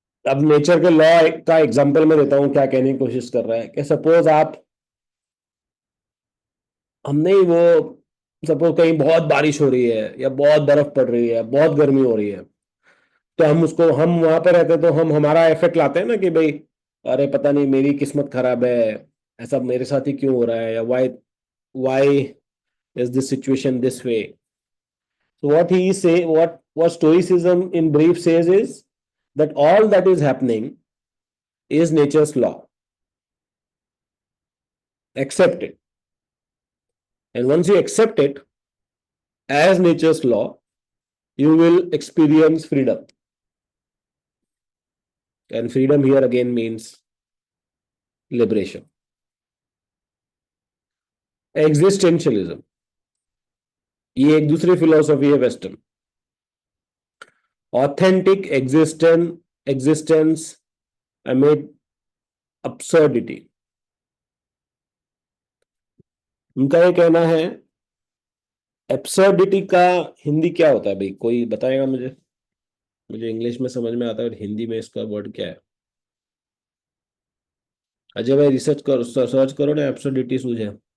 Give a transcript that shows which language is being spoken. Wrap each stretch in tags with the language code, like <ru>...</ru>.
<hi>अब नेचर के लॉ का एग्जांपल मैं देता हूं क्या कहने की कोशिश कर रहा है कि सपोज आप, हमने ही वो, सपोज कहीं बहुत बारिश हो रही है या बहुत बर्फ पड़ रही है, बहुत गर्मी हो रही है, तो हम वहां पर रहते हैं तो हम हमारा इफेक्ट लाते हैं ना कि भाई अरे पता नहीं मेरी किस्मत खराब है, ऐसा मेरे साथ ही क्यों हो रहा है, या</hi> <en>Why is this situation this way. So what stoicism in brief says is that all that is happening is nature's law. Accept it. And once you accept it as nature's law, you will experience freedom. And freedom here again means liberation. Existentialism.</en> <hi>ये एक दूसरी philosophy है western.</hi> <en>Authentic existence amid absurdity.</en> <hi>उनका ये कहना है absurdity का हिंदी क्या होता है भाई, कोई बताएगा मुझे? मुझे इंग्लिश में समझ में आता है, हिंदी में इसका वर्ड क्या है? अजय भाई रिसर्च करो, सर्च करो ना एब्सर्डिटी सूझे।</hi>